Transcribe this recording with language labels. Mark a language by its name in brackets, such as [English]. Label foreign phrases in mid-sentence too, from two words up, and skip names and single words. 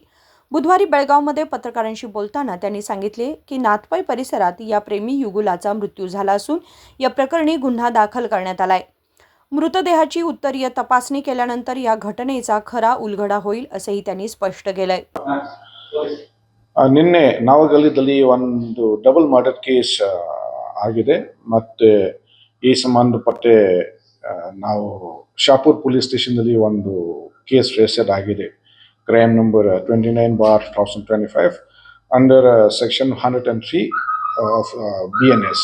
[Marathi] बुधवारी बेळगावमध्ये पत्रकारांशी बोलताना त्यांनी सांगितले की नाथपै परिसरात या प्रेमी युगुलाचा मृत्यू झाला असून या प्रकरणी गुन्हा दाखल करण्यात आलाय। मृतदेहाची उत्तरीय तपासणी केल्यानंतर या घटनेचा खरा उलगडा होईल असेही त्यांनी स्पष्ट केलंय। [Kannada] ನಿನ್ನೆ ನಾವಗಲಿದಲ್ಲಿ ಒಂದು [English] double murder case [Kannada] ಆಗಿದೆ ಮತ್ತೆ ಈ ಸಂಬಂಧಪಟ್ಟ ನಾವು ಶಾಪುರ್ [English] police stationನಲ್ಲಿ [Kannada] ಒಂದು [English] case register [Kannada] ಆಗಿದೆ [English] crime number 29/2025 under section 103 of BNS.